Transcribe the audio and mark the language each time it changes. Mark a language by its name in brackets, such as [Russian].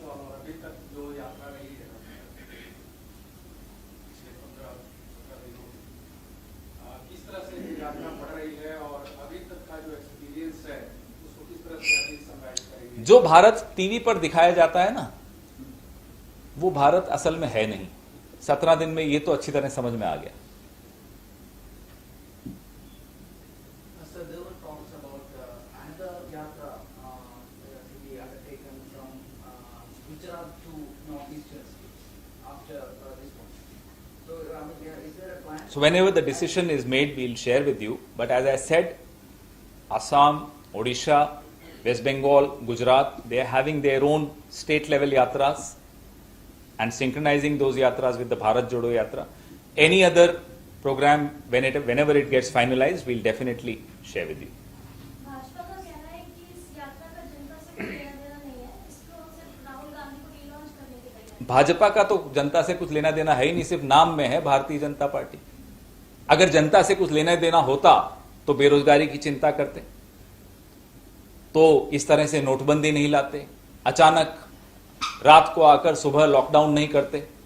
[Hindi] अभी तक जो यात्रा रही है पिछले 15 दिनों में किस तरह से यात्रा बढ़ रही है और अभी तक का जो एक्सपीरियंस है उसको किस तरह से अभी समराइज करेंगे? जो भारत टीवी पर दिखाया जाता है ना, वो भारत असल में है नहीं. 17 दिन में ये तो अच्छी तरह समझ में आ गया. [English] So there were talks about another yatra to be undertaken from Gujarat to northeastern states after this one. So I mean, is there a plan? So whenever the decision is made, we'll share with you. But as I said, Assam, Odisha, West Bengal, Gujarat, they are having their own state level yatras and synchronizing those yatras with the Bharat Jodo Yatra. Any other program, whenever it gets finalized, we'll definitely share with you. [Hindi] Bhajpa का कहना है कि इस यात्रा का जनता से कोई लेना देना नहीं है, इसको सिर्फ राहुल गांधी को रीलॉन्च करने की तैयारी. भाजपा का तो जनता से कुछ लेना देना है ही नहीं, सिर्फ नाम में है भारतीय जनता पार्टी. अगर जनता से कुछ लेना देना होता तो बेरोजगारी की चिंता करते, तो इस तरह से नोटबंदी नहीं लाते, अचानक रात को आकर सुबह लॉकडाउन नहीं करते.